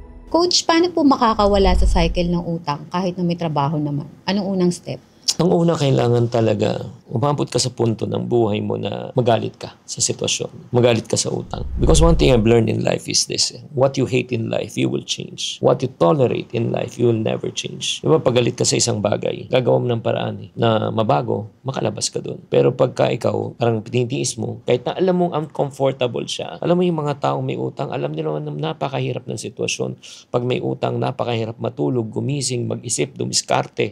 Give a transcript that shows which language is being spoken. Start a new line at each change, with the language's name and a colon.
Filipino: Coach, paano po makakawala sa cycle ng utang kahit na may trabaho naman? Anong unang step? Ang una, kailangan talaga umabot ka sa punto ng buhay mo na magalit ka sa sitwasyon. Magalit ka sa utang.
English: Because one thing I've learned in life is this. What you hate in life, you will change. What you tolerate in life, you will never change.
Filipino: Diba, pagalit ka sa isang bagay, gagawa mo ng paraan na mabago, makalabas ka dun. Pero pagka ikaw, parang tinitiis mo, kahit na alam mong uncomfortable siya, alam mo yung mga taong may utang, alam nila na napakahirap ng sitwasyon. Pag may utang, napakahirap matulog, gumising, mag-isip, dumiskarte.